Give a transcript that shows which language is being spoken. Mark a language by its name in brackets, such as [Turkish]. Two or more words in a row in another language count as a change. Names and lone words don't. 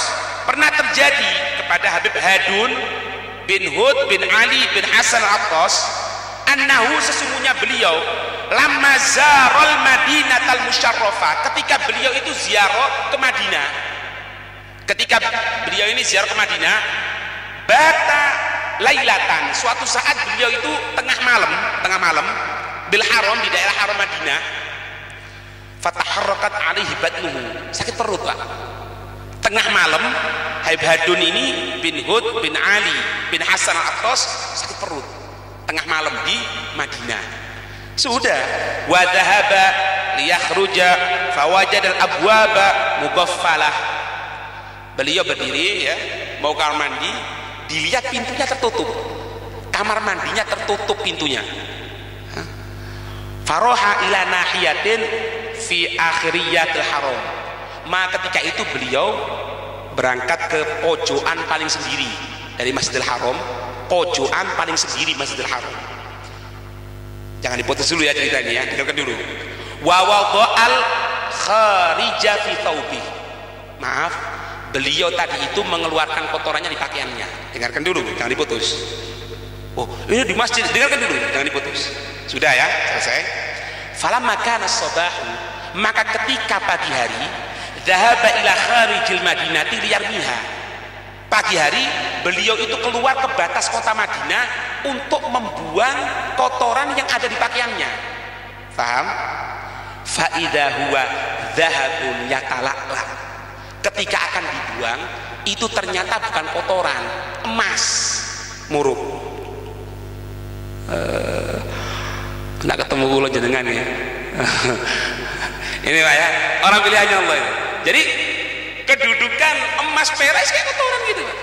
[Indonesian] Pernah terjadi kepada Habib Hadun bin Hud bin Ali bin Hasan Attas, annahu, sesungguhnya beliau, [Arabic] لما زار المدينة المشرفة, [Indonesian] ketika beliau itu ziarah ke Madinah, [Arabic] بات ليلة, [Indonesian] suatu saat beliau itu tengah malam [Arabic] بالحرم, [Indonesian] di daerah haram Madinah. [Arabic] فتحركت عليه بطنه, [Indonesian] sakit perut Pak. Tengah malam Habib Hadun ini bin Hud bin Ali bin Hasan al-Attas sakit perut tengah malam di Madinah. [Arabic] Sudah وذهب ليخرج فوجد الأبواب مغلقة. [Indonesian] Beliau berdiri ya, mau kamar mandi, dilihat pintunya tertutup. Kamar mandinya tertutup pintunya. [Arabic] فراح إلى ناحية في آخرية الحرم. [Indonesian] Maka ketika itu beliau berangkat ke pojokan paling sendiri dari Masjidil Haram, pojokan paling sendiri Masjidil Haram. Jangan diputus dulu ya ceritanya ya, dengarkan dulu. [Arabic] ووضع الخارج في ثوبي. [Indonesian] Maaf, beliau tadi itu mengeluarkan kotorannya di pakaiannya. Dengarkan dulu, jangan diputus. Oh, ini di masjid, dengarkan dulu, jangan diputus. Sudah ya, selesai. [Arabic] فلما كان الصباح, [Indonesian] maka ketika pagi hari, [Arabic] ذهب إلى خارج المدينة ليرميها. [Indonesian] Pagi hari beliau itu keluar ke batas kota Madinah untuk membuang kotoran yang ada di pakaiannya. Paham? [Arabic] فإذا هو ذهب يتلألأ. [Indonesian] Ketika akan dibuang, itu ternyata bukan kotoran, emas muruk. [Javanese] Nak ketemu kula jenengan ya. [Indonesian] Ini Pak ya, orang pilihannya Allah itu. Jadi kedudukan emas perak kayak kotoran gitu Pak.